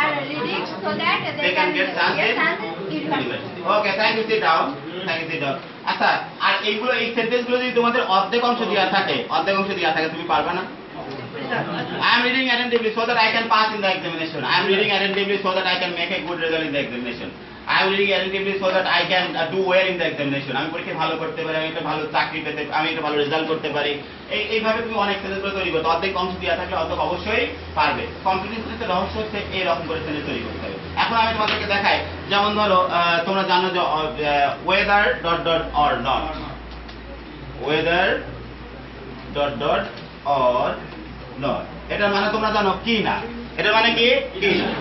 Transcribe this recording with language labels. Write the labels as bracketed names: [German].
[English] reading so that they can get chance in university. Okay, thank you, sit down. [Bangla] আচ্ছা, আর এইগুলো এই sentence গুলো যদি তোমাদের অর্ধেক অংশ দেওয়া থাকে তুমি পারবে না? [English] I am reading attentively so that I can pass in the examination. I am reading attentively so that I can make a good result in the examination. I am reading attentively so that I can do well in the examination. [Bangla] আমি পরীক্ষায় ভালো করতে পারি, আমি একটা ভালো চাকরি পেতে, আমি একটা ভালো রেজাল্ট করতে পারি। এইভাবে তুমি অনেক সেন্টেন্স তৈরি করতে, অর্ধেক অংশ দেওয়া থাকলে অর্ধেক অবশ্যই পারবে। কমপ্লিট সেন্টেন্সের রহস্য হচ্ছে এইরকম করে সেন্টেন্স তৈরি করতে হবে। এখন আমি তোমাদেরকে দেখাই, যেমন ধরো তোমরা জানো যে weather dot dot or not, weather dot dot or not, এটা মানে তোমরা জানো কি না, এটা মানে কি কি না।